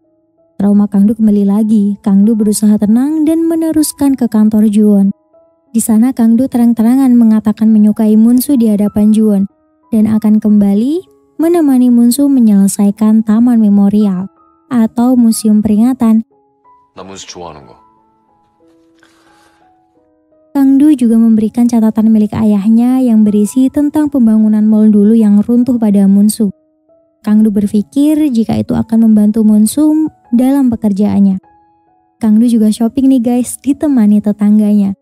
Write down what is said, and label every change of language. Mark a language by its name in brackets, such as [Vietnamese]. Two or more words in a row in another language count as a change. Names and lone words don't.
[Indonesian] Trauma Kang Du kembali lagi. Kang Du berusaha tenang dan meneruskan ke kantor Juwon. Di sana Kang Du terang-terangan mengatakan menyukai Munsu di hadapan Juwon dan akan kembali menemani Munsu menyelesaikan taman memorial atau museum peringatan. [Korean] 나 문수 좋아하는 거. [Indonesian] Kang Du juga memberikan catatan milik ayahnya yang berisi tentang pembangunan mall dulu yang runtuh pada Munsu. Kang Du berpikir jika itu akan membantu Munsu dalam pekerjaannya. Kang Du juga shopping nih guys, ditemani tetangganya.